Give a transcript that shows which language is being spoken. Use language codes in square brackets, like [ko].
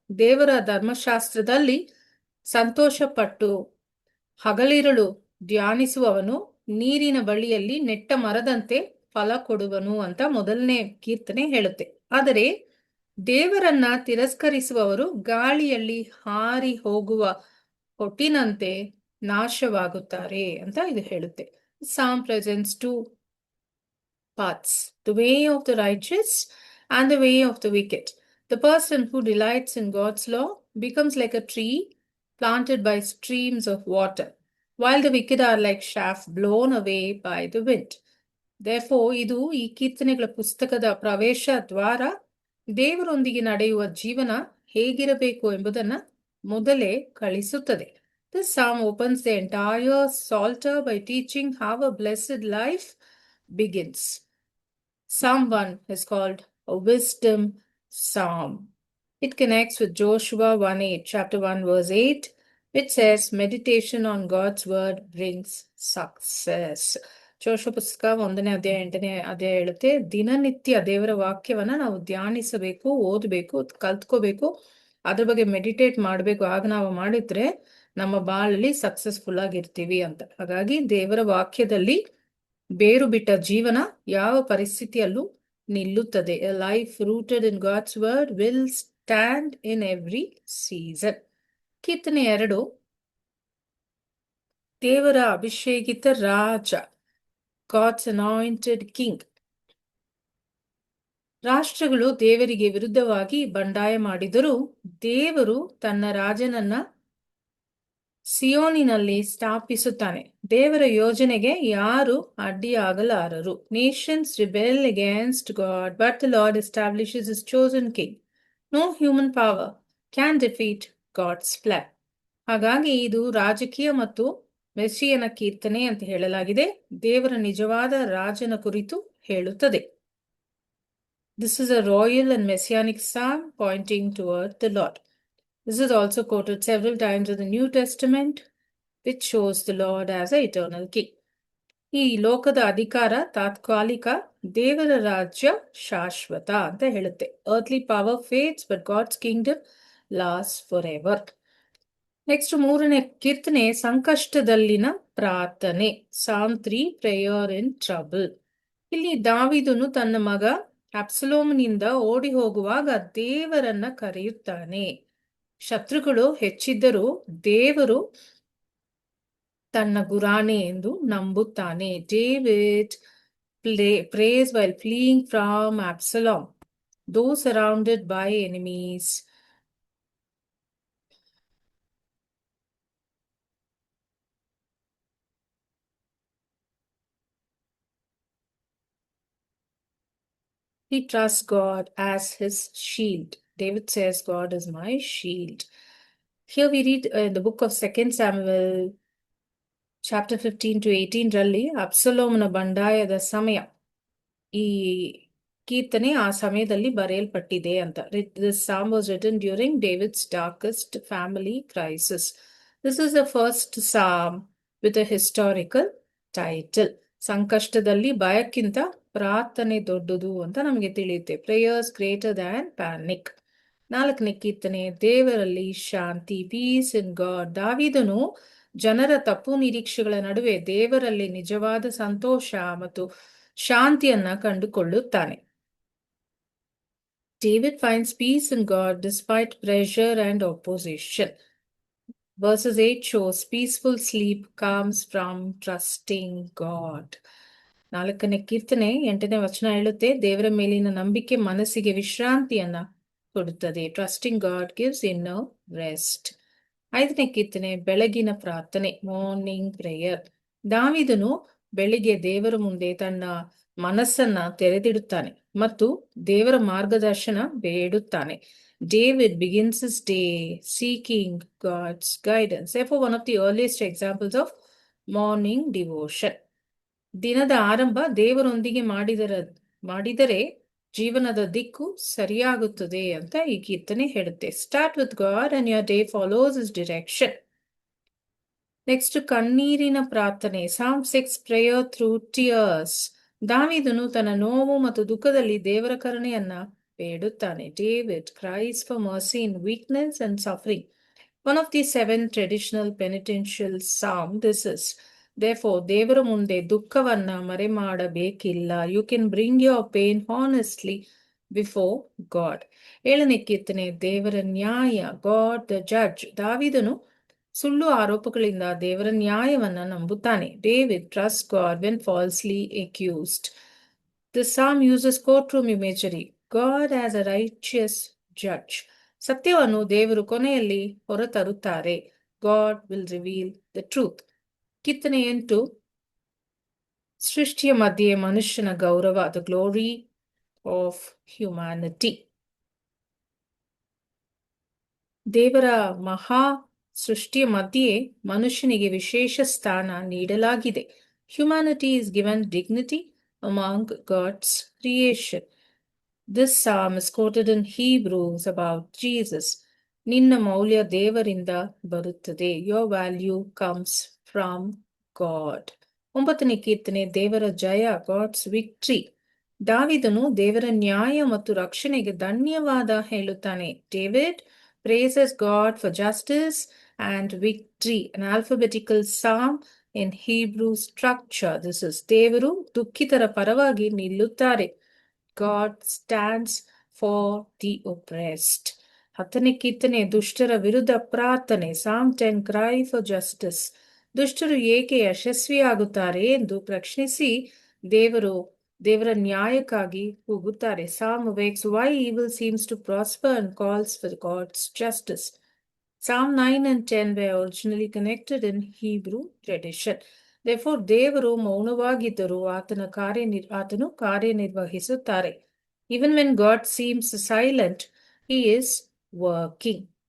[kn] ದೇವರ ಧರ್ಮಶಾಸ್ತ್ರದಲ್ಲಿ ಸಂತೋಷಪಟ್ಟು ಹಗಲಿರುಳು ಧ್ಯಾನಿಸುವವನು ನೀರಿನ ಬಳಿಯಲ್ಲಿ ನೆಟ್ಟ ಮರದಂತೆ ಫಲ ಕೊಡುವನು ಅಂತ 1ನೇ ಕೀರ್ತನೆ ಹೇಳುತ್ತೆ. ಆದರೆ ದೇವರನ್ನ ತಿರಸ್ಕರಿಸುವವರು ಗಾಳಿಯಲ್ಲಿ ಹಾರಿ ಹೋಗುವ ಹೊಟ್ಟಿನಂತೆ ನಾಶವಾಗುತ್ತಾರೆ ಅಂತ ಇದು ಹೇಳುತ್ತೆ. [en] Psalm presents 2 paths, the way of the righteous and the way of the wicked. The person who delights in God's law becomes like a tree planted by streams of water, while the wicked are like chaff blown away by the wind. [kn] Therefore, ಇದು ಈ ಕೀರ್ತನೆಗಳ ಪುಸ್ತಕದ ಪ್ರವೇಶ ದ್ವಾರ. ದೇವರೊಂದಿಗೆ ನಡೆಯುವ ಜೀವನ ಹೇಗಿರಬೇಕು ಎಂಬುದನ್ನು ಮೊದಲೇ ಕಳಿಸುತ್ತದೆ. [en] This psalm opens the entire Psalter by teaching how a blessed life begins. Psalm 1 is called a wisdom psalm. It connects with Joshua 1:8, chapter 1, verse 8, which says, meditation on God's word brings success. [kn] Joshua ಪುಸ್ತಕ 1ನೇ ಅಧ್ಯಾಯ 8ನೇ ಅಧ್ಯಾಯ ಹೇಳುತ್ತೆ, ದಿನನಿತ್ಯ ದೇವರ ವಾಕ್ಯವನ್ನ ನಾವು ಧ್ಯಾನಿಸಬೇಕು, ಓದಬೇಕು, ಕಲ್ತ್ಕೋಬೇಕು, ಅದ್ರ ಬಗ್ಗೆ ಮೆಡಿಟೇಟ್ ಮಾಡಬೇಕು. ಆಗ ನಾವು ಮಾಡಿದ್ರೆ ನಮ್ಮ ಬಾಳಲ್ಲಿ ಸಕ್ಸಸ್ಫುಲ್ ಆಗಿರ್ತೀವಿ ಅಂತ. ಹಾಗಾಗಿ ದೇವರ ವಾಕ್ಯದಲ್ಲಿ ಬೇರು ಬಿಟ್ಟ ಜೀವನ ಯಾವ ಪರಿಸ್ಥಿತಿಯಲ್ಲೂ ನಿಲ್ಲುತ್ತದೆ. [en] A life rooted in God's word will stand in every season. [kn] ಕೀರ್ತನೆ 2, ದೇವರ ಅಭಿಷೇಕಿತ ರಾಜ, [en] God's anointed king. [kn] ರಾಷ್ಟ್ರಗಳು ದೇವರಿಗೆ ವಿರುದ್ಧವಾಗಿ ಬಂಡಾಯ ಮಾಡಿದರೂ ದೇವರು ತನ್ನ ರಾಜನನ್ನ ಸಿಯೋನಿನಲ್ಲಿ ಸ್ಥಾಪಿಸುತ್ತಾನೆ. ದೇವರ ಯೋಜನೆಗೆ ಯಾರು ಅಡ್ಡಿಯಾಗಲಾರರು. [en] Nations rebel against God, but the Lord establishes his chosen king. No human power can defeat God's plan. [kn] ಹಾಗಾಗಿ ಇದು ರಾಜಕೀಯ ಮತ್ತು ಮೆಸ್ಸಿಯನ ಕೀರ್ತನೆ ಅಂತ ಹೇಳಲಾಗಿದೆ. ದೇವರ ನಿಜವಾದ ರಾಜನ ಕುರಿತು ಹೇಳುತ್ತದೆ. [en] This is a royal and messianic psalm pointing toward the Lord. This is also quoted several times in the New Testament, which shows the Lord as an eternal king. [kn] ಈ ಲೋಕದ ಅಧಿಕಾರ ತಾತ್ಕಾಲಿಕ, ದೇವರ ರಾಜ್ಯ ಶಾಶ್ವತ ಅಂತ ಹೇಳುತ್ತೆ. [en] Earthly power fades, but God's kingdom lasts forever. [kn] Next 3ನೇ ಕೀರ್ತನೆ, ಸಂಕಷ್ಟದಲ್ಲಿನ ಪ್ರಾರ್ಥನೆ, [en] Psalm 3, prayer in trouble. [kn] ಇಲ್ಲಿ ದಾವೀದನು ತನ್ನ ಮಗ ಅಬ್ಸಲೋಮನಿಂದ ಓಡಿ ಹೋಗುವಾಗ ದೇವರನ್ನ ಕರೆಯುತ್ತಾನೆ. ಶತ್ರುಗಳು ಹೆಚ್ಚಿದ್ದರೂ ದೇವರು ತನ್ನ ಗುರಾಣಿ ಎಂದು ನಂಬುತ್ತಾನೆ. [en] David prays while fleeing from Absalom, though surrounded by enemies. He trusts God as his shield. David says, God is my shield. Here we read in the book of 2 Samuel, chapter 15 to 18 [kn] ರಲ್ಲಿ ಅಬ್ಸಲೋಮನ ಬಂಡಾಯದ ಸಮಯ, ಈ ಕೀರ್ತನೆ ಆ ಸಮಯದಲ್ಲಿ ಬರೆಯಲ್ಪಟ್ಟಿದೆ ಅಂತ. [en] This psalm was written during David's darkest family crisis. This is the first psalm with a historical title. [kn] ಸಂಕಷ್ಟದಲ್ಲಿ ಭಯಕ್ಕಿಂತ ಪ್ರಾರ್ಥನೆ ದೊಡ್ಡದು ಅಂತ ನಮಗೆ ತಿಳಿಯುತ್ತೆ. [en] Prayers greater than panic. [kn] 4ನೇ ಕೀರ್ತನೆ, ದೇವರಲ್ಲಿ ಶಾಂತಿ, [en] Peace in God. [kn] ದಾವೀದನು ಜನರ ತಪ್ಪು ನಿರೀಕ್ಷೆಗಳ ನಡುವೆ ದೇವರಲ್ಲಿ ನಿಜವಾದ ಸಂತೋಷ ಮತ್ತು ಶಾಂತಿಯನ್ನ ಕಂಡುಕೊಳ್ಳುತ್ತಾನೆ. [en] David finds peace in God despite pressure and opposition. Verses 8 shows peaceful sleep comes from trusting God. [kn] 4ನೇ ಕೀರ್ತನೆ 8ನೇ ವಚನ ಹೇಳುತ್ತೆ, ದೇವರ ಮೇಲಿನ ನಂಬಿಕೆ ಮನಸ್ಸಿಗೆ ವಿಶ್ರಾಂತಿಯನ್ನ ಕೊಡುತ್ತದೆ. [en] Trusting God gives inner rest. [kn] 5ನೇ ಕೀರ್ತನೆ, ಬೆಳಗಿನ ಪ್ರಾರ್ಥನೆ, [en] Morning prayer. [kn] ದಾವೀದನು ಬೆಳಿಗ್ಗೆ ದೇವರ ಮುಂದೆ ತನ್ನ ಮನಸ್ಸನ್ನ ತೆರೆದಿಡುತ್ತಾನೆ ಮತ್ತು ದೇವರ ಮಾರ್ಗದರ್ಶನ ಬೇಡುತ್ತಾನೆ. [en] David begins his day seeking God's guidance. Therefore, one of the earliest examples of morning devotion. [kn] ದಿನದ ಆರಂಭ ದೇವರೊಂದಿಗೆ ಮಾಡಿದರೆ ಜೀವನದ ದಿಕ್ಕು ಸರಿಯಾಗುತ್ತದೆ ಅಂತ ಈ ಕೀರ್ತನೆ ಹೇಳುತ್ತೆ. [en] Start with God and your day follows his direction. [kn] Next ಕಣ್ಣೀರಿನ ಪ್ರಾರ್ಥನೆ, [en] Psalm 6, prayer through tears. [kn] ದಾವೀದನು ತನ್ನ ನೋವು ಮತ್ತು ದುಃಖದಲ್ಲಿ ದೇವರ ಕರುಣೆಯನ್ನ ಬೇಡುತ್ತಾನೆ. [en] David cries for mercy in weakness and suffering. One of the 7 traditional penitential psalm this is. [kn] Therefore, ದೇವರ ಮುಂದೆ ದುಃಖವನ್ನ ಮರೆಮಾಡಬೇಕಿಲ್ಲ. [en] You can bring your pain honestly before God. [kn] 7ನೇ ಕೀರ್ತನೆ, ದೇವರ ನ್ಯಾಯ, [en] God the judge. [kn] ದಾವೀದನು ಸುಳ್ಳು ಆರೋಪಗಳಿಂದ ದೇವರ ನ್ಯಾಯವನ್ನ ನಂಬುತ್ತಾನೆ. [en] David trusts God when falsely accused. The psalm uses courtroom imagery. God as a righteous judge. [kn] ಸತ್ಯವನ್ನು ದೇವರು ಕೊನೆಯಲ್ಲಿ ಹೊರತರುತ್ತಾರೆ. [en] God will reveal the truth. [kn] ಕೀರ್ತನೆ 8, ಸೃಷ್ಟಿಯ ಮಧ್ಯೆ ಮನುಷ್ಯನ ಗೌರವ, [en] the glory of humanity. [kn] ದೇವರ ಮಹಾ ಸೃಷ್ಟಿಯ ಮಧ್ಯೆ ಮನುಷ್ಯನಿಗೆ ವಿಶೇಷ ಸ್ಥಾನ ನೀಡಲಾಗಿದೆ. [en] Humanity is given dignity among God's creation. This psalm is quoted in Hebrews about Jesus. [kn] ನಿನ್ನ ಮೌಲ್ಯ ದೇವರಿಂದ ಬರುತ್ತದೆ. [en] Your value comes from God. [kn] 9ನೇ ಕೀರ್ತನೆ ದೇವರ ಜಯ, [en] God's victory. [kn] ದಾವಿದನು ದೇವರ ನ್ಯಾಯ ಮತ್ತು ರಕ್ಷಣೆಗೆ ಧನ್ಯವಾದ ಹೇಳುತ್ತಾನೆ. [en] David praises God for justice and victory. An alphabetical psalm in Hebrew structure. This is [kn] ದೇವರು ದುಃಖಿತರ ಪರವಾಗಿ ನಿಲ್ಲುತ್ತಾರೆ. [en] God stands for the oppressed. [kn] 10ನೇ ಕೀರ್ತನೆ ದುಷ್ಟರ ವಿರುದ್ಧ ಪ್ರಾರ್ಥನೆ. [en] Psalm 10 cry for justice. [kn] ದುಷ್ಟರು ಏಕೆ ಯಶಸ್ವಿಯಾಗುತ್ತಾರೆ ಎಂದು ಪ್ರಶ್ನಿಸಿ ದೇವರ ನ್ಯಾಯಕ್ಕಾಗಿ ಕೂಗುತ್ತಾರೆ. [en] Psalm awakes why evil seems to prosper and calls for God's justice. Psalm 9 and 10 were originally connected in Hebrew tradition. [kn] Therefore, ದೇವರು ಮೌನವಾಗಿದ್ದರೂ ಆತನು ಕಾರ್ಯನಿರ್ವಹಿಸುತ್ತಾರೆ. [en] Even when God seems silent, he is working.